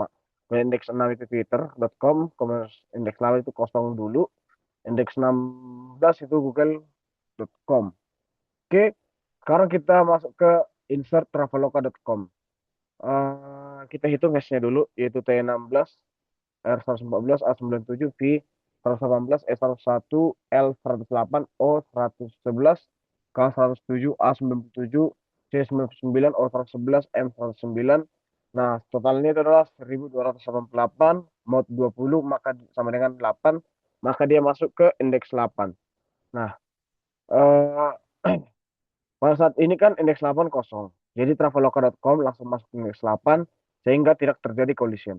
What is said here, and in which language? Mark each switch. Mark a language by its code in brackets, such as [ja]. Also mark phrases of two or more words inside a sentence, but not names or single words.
[id] Kemudian indeks 6 itu Twitter.com, kemudian indeks 8 itu kosong dulu, indeks 16 itu Google.com. Oke, sekarang kita masuk ke insert traveloka.com. Kita hitung hashnya dulu, yaitu T16, R114, A97, V 118, E101, L108, O111, K107, A97, C99, O111, M109. Nah, totalnya itu adalah 1288, mod 20, maka sama dengan 8, maka dia masuk ke indeks 8. Nah, eh, pada saat ini kan indeks 8 kosong. Jadi traveloka.com langsung masuk ke indeks 8 sehingga tidak terjadi collision.